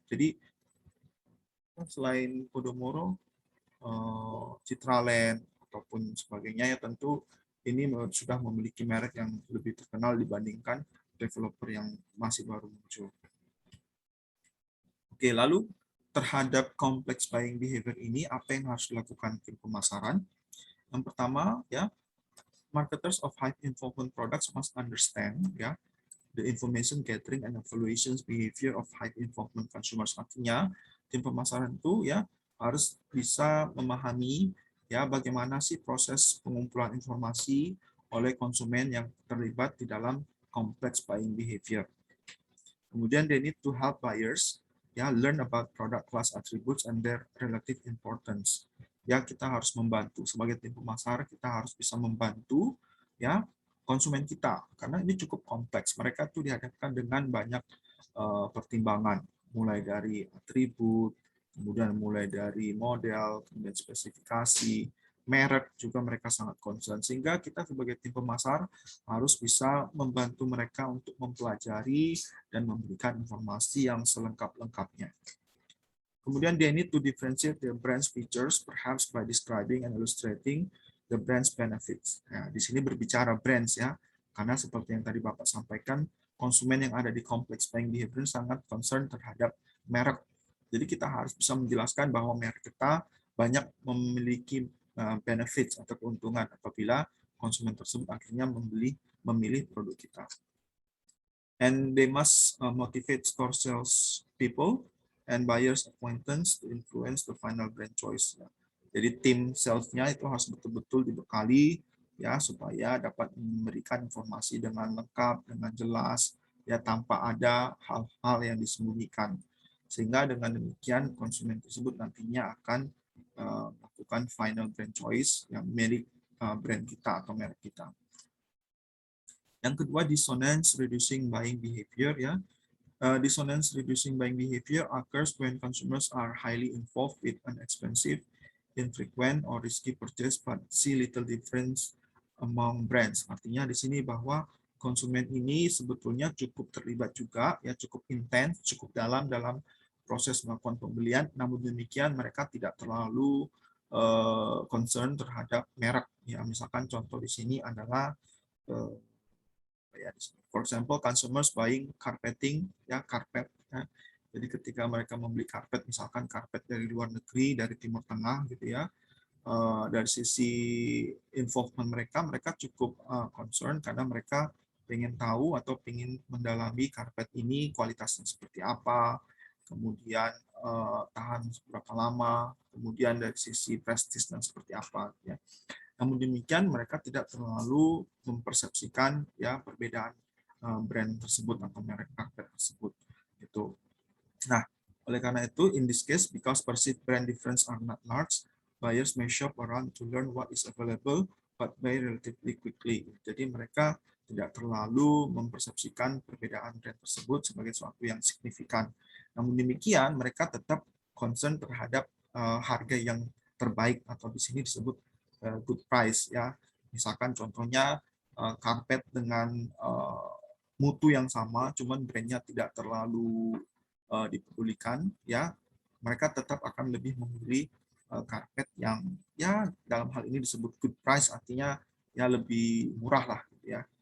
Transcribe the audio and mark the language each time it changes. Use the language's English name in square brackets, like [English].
[Indonesian] Jadi selain Podomoro, Citraland ataupun sebagainya, ya tentu ini sudah memiliki merek yang lebih terkenal dibandingkan developer yang masih baru muncul. Oke, lalu terhadap [English] complex buying behavior [Indonesian] ini apa yang harus dilakukan tim pemasaran? Yang pertama, ya, [English] marketers of high involvement products must understand, ya, the information gathering and evaluations behavior of high involvement consumers. [Indonesian] Artinya tim pemasaran itu ya harus bisa memahami ya bagaimana sih proses pengumpulan informasi oleh konsumen yang terlibat di dalam [English] complex buying behavior. Kemudian they need to help buyers ya learn about product class attributes and their relative importance. [Indonesian] Ya, kita harus membantu sebagai tim pemasar, kita harus bisa membantu ya konsumen kita karena ini cukup kompleks. Mereka tuh dihadapkan dengan banyak pertimbangan, mulai dari atribut, kemudian mulai dari model, kemudian spesifikasi, merek juga mereka sangat concern. Sehingga kita sebagai tim pemasar harus bisa membantu mereka untuk mempelajari dan memberikan informasi yang selengkap-lengkapnya. [English] Kemudian they need to differentiate their brand's features, perhaps by describing and illustrating the brand's benefits. [Indonesian] Nah, di sini berbicara brands ya, karena seperti yang tadi Bapak sampaikan, konsumen yang ada di [English] complex buying behavior [Indonesian] sangat concern terhadap merek. Jadi kita harus bisa menjelaskan bahwa merek kita banyak memiliki benefits atau keuntungan apabila konsumen tersebut akhirnya memilih produk kita. [English] And they must motivate store sales people and buyers acquaintance to influence the final brand choice. [Indonesian] Jadi tim sales-nya itu harus betul-betul dibekali ya supaya dapat memberikan informasi dengan lengkap, dengan jelas, ya tanpa ada hal-hal yang disembunyikan. Sehingga dengan demikian konsumen tersebut nantinya akan melakukan [English] final brand choice [Indonesian] yang milik brand kita atau merek kita. Yang kedua, [English] dissonance reducing buying behavior ya. Dissonance reducing buying behavior occurs when consumers are highly involved with an expensive, infrequent, or risky purchase but see little difference among brands. [Indonesian] Artinya di sini bahwa konsumen ini sebetulnya cukup terlibat juga, ya cukup intens, cukup dalam proses melakukan pembelian. Namun demikian mereka tidak terlalu concern terhadap merek. Ya, misalkan contoh di sini adalah [English] for example, consumers buying carpeting, [Indonesian] ya karpet. Ya. Jadi ketika mereka membeli karpet, misalkan karpet dari luar negeri, dari Timur Tengah, gitu ya, dari sisi involvement mereka, mereka cukup concern karena mereka pengen tahu atau pengen mendalami karpet ini kualitasnya seperti apa, kemudian tahan berapa lama, kemudian dari sisi prestis dan seperti apa. Ya. Namun demikian mereka tidak terlalu mempersepsikan ya perbedaan brand tersebut atau merek karpet tersebut. Gitu. Nah, oleh karena itu, [English] in this case, because perceived brand difference are not large, buyers may shop around to learn what is available, but buy relatively quickly. [Indonesian] Jadi mereka tidak terlalu mempersepsikan perbedaan brand tersebut sebagai sesuatu yang signifikan. Namun demikian, mereka tetap concern terhadap harga yang terbaik atau di sini disebut [English] good price [Indonesian] ya. Misalkan contohnya karpet dengan mutu yang sama, cuman brandnya tidak terlalu dipedulikan, ya mereka tetap akan lebih memilih karpet yang ya dalam hal ini disebut [English] good price, [Indonesian] artinya ya lebih murah lah, gitu ya.